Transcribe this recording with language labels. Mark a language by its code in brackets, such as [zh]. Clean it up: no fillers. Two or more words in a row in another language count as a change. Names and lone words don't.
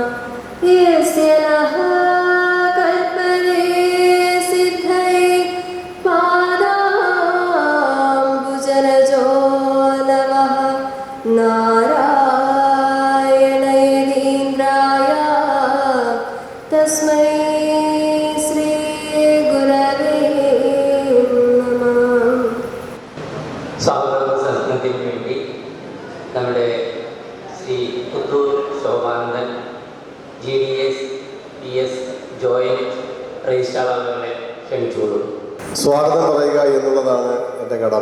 [sa] यस्य नः कल्पते सिद्धये पादाम्बुजरजो नमः नारायणेन्द्राय तस्मै श्री गुरवे नमः. [ml] സ്വാഗത സദസ്സിനു വേണ്ടി നമ്മുടെ ശ്രീ പുത്തൂർ ശോഭാനന്ദൻ GDS PS ജോയിന്റ് രജിസ്ട്രാർ അവരെ ക്ഷണിച്ചുകൊള്ളു. സ്വാഗതം പറയുക എന്നുള്ളതാണ് എൻ്റെ കടമ.